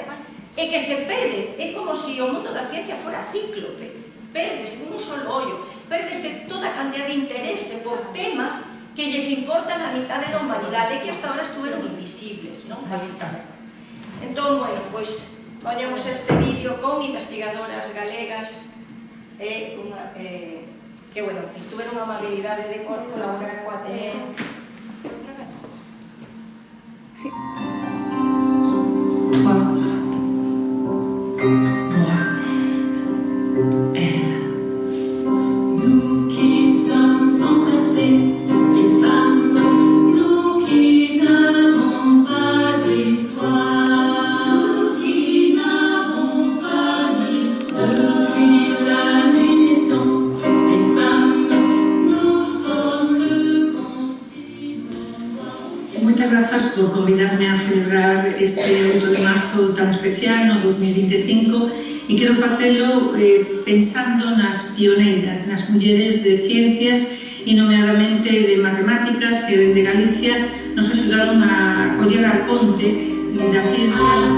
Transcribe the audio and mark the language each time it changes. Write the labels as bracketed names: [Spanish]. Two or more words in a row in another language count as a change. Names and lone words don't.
[Galician] E que se perde, é como se o mundo da ciencia fora cíclope, perdese un solo ollo, perdese toda a cantidad de interese por temas que lles importan a mitade da humanidade, que [Spanish] hasta ahora [Galician] estuveron invisibles, non? Entón, bueno, pois poñemos este vídeo con investigadoras galegas que, bueno, tiveron unha amabilidade de colaborar coa Ateneo. Sí. [French] Toi, moi, elle. Nous qui sommes embrassés, les femmes, nous qui n'avons pas d'histoire. [Spanish] Muchas gracias [Galician] por convidarme a celebrar este 8 de marzo tan especial, no 2025, e quero facelo pensando nas pioneiras, nas mulleres de ciencias e nomeadamente de matemáticas que dende Galicia nos axudaron a coller a ponte da ciencia.